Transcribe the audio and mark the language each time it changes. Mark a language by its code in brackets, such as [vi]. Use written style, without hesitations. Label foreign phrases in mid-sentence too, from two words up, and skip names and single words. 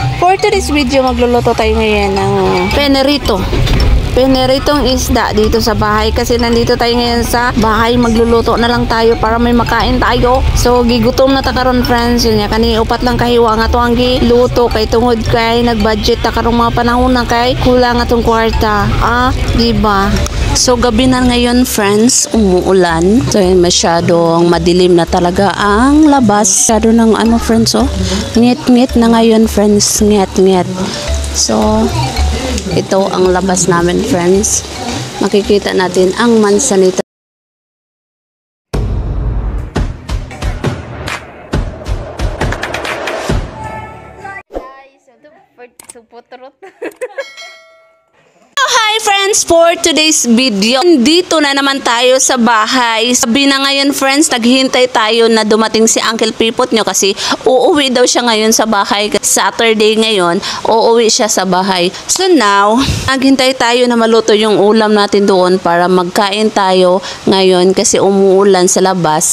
[en] for today's video, [tl] magluluto tayo ngayon ng Peneritong isda dito sa bahay kasi nandito tayo ngayon sa bahay. Magluluto na lang tayo para may makain tayo. [ceb] So gigutom na ta karon friends. Yun niya kani upat lang kahiwa nga to ang giluto kay tungod kay nagbudget ta karong mga panahon na kay kulang atong kwarta. [tl] Diba? So gabi na ngayon friends, umuulan. So masyadong madilim na talaga ang labas. Masyado ng friends ngit-ngit na ngayon friends, ngit-ngit. So ito ang labas namin friends. Makikita natin ang Manzanita. [en] Hi friends, for today's video, [tl] dito na naman tayo sa bahay. Sabi na ngayon friends, naghihintay tayo na dumating si Uncle Pipot nyo kasi uuwi daw siya ngayon sa bahay. Saturday ngayon, uuwi siya sa bahay. [en] So now, [tl] naghintay tayo na maluto yung ulam natin doon para magkain tayo ngayon kasi umuulan sa labas.